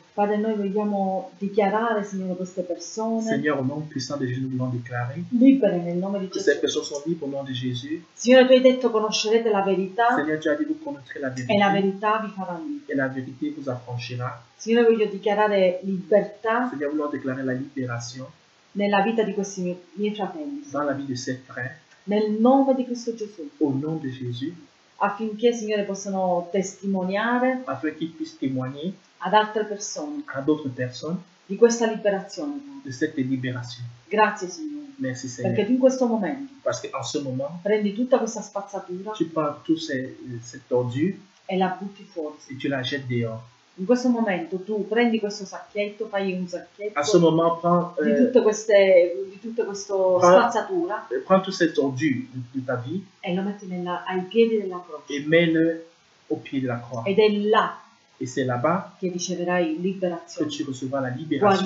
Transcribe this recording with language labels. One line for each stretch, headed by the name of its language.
Italian: Padre, noi vogliamo dichiarare, Signore, queste persone
French: Seigneur, au nom puissant de Jésus, nous voulons déclarer
Italian: libere nel nome di
French: que ces
Italian: Gesù.
French: personnes sont libres au nom de Jésus.
Italian: Signore, tu hai detto conoscerete la verità
French: Seigneur, tu as dit vous connaîtrez la
Italian: e la
French: vérité
Italian: verità vi farà liberi.
French: et la vérité vous affranchira.
Italian: Signore, voglio dichiarare libertà
French: Seigneur, nous voulons déclarer la libération
Italian: nella vita di questi miei fratelli,
French: dans la vie de ces frères
Italian: nel nome di Cristo Gesù,
French: au nom de Jésus,
Italian: affinché, Signore, possano testimoniare
French: afin qu'ils puissent témoigner
Italian: ad altre persone
French: à d'autres personnes
Italian: di questa liberazione. Padre.
French: de cette libération.
Italian: Grazie, Signore,
French: Merci
Italian: perché
French: Seigneur.
Italian: tu in questo momento
French: Parce qu'en ce moment,
Italian: prendi tutta questa spazzatura
French: tu prends tous cette ordure
Italian: e la butti fuori.
French: et tu la jettes dehors.
Italian: In questo momento tu prendi questo sacchetto, fai un
French: À ce
Italian: sacchetto
French: moment, prends
Italian: di tutta questa spazzatura
French: toute cette ordure de ta vie
Italian: e lo metti ai piedi della croce.
French: et mets-le au pied de la croix.
Italian: Ed è là
French: Et c'est là-bas
Italian: che riceverai
French: que
Italian: liberazione,
French: tu recevras la libération,